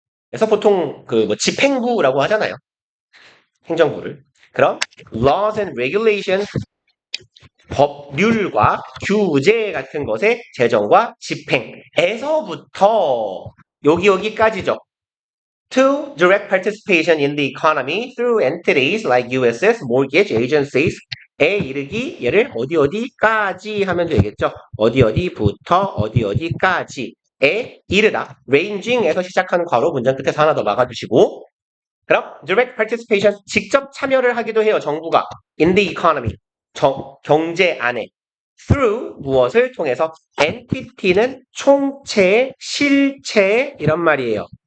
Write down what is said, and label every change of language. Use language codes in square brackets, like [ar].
[ko] 그래서 보통 그 뭐 집행부라고 하잖아요. 행정부를. 그럼 [en] laws and regulations [ko] 법률과 규제 같은 것의 제정과 집행에서부터 여기까지죠. [en] To direct participation in the economy through entities like USS, mortgage agencies [ko] 에 이르기 얘를 어디까지 하면 되겠죠. 어디부터 어디까지에 이르다. ranging에서 시작하는 괄호 문장 끝에서 하나 더 막아주시고 그럼 [en] direct participation [ko] 직접 참여를 하기도 해요. 정부가 [en] in the economy [ko] 경제 안에 through 무엇을 통해서 entity는 총체, 실체 이런 말이에요.